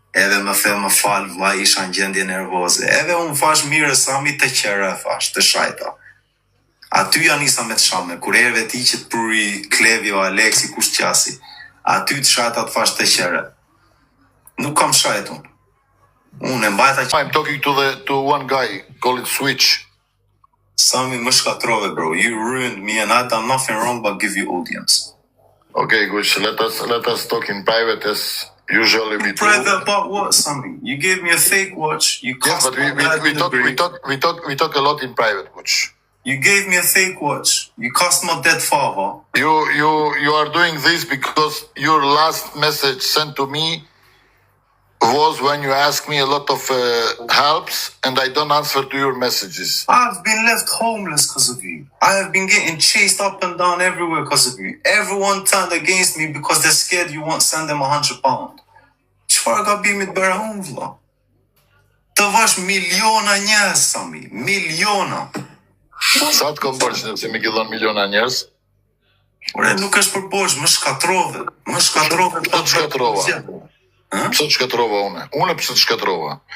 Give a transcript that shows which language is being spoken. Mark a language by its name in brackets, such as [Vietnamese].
[Albanian] Edhe më the më fal, vlla, isha në gjendje nervoze. Edhe unë fash mirë Sami të qere, fash, të shajta. Aty ja nisa me të shame, kur erve ti që të pruri Klevio, Aleksi, kush qasi. Aty të shajta të fash të qere. Nuk kam shajt unë. Unë e mbajta që... [English] I'm talking to one guy, call it Switch. [Albanian] Sami më shkatrove, bro. [English] You ruined me and I done nothing wrong but give you audience. Okay, good. So let us talk in private as usually we do. Private about what, Sami? You gave me a fake watch. You yes, but we talk a lot in private, watch. You gave me a fake watch. You cost my dead father. You are doing this because your last message sent to me was when you ask me a lot of helps and I don't answer to your messages. I've been left homeless because of you. I have been getting chased up and down everywhere because of you. Everyone turned against me because they're scared you won't send them £100. [Albanian] Çfarë gabimit bëra unë, vlla? Të vash miliona njerëz, Sami. Miliona. Sa të kom bërë që nëse mi gëllon miliona njerëz? Ore, nuk është për bosh, më shkatrove. Më shkatrove. Pse të shkatrova? Pse të shkatrova une? Une pse të shkatrova?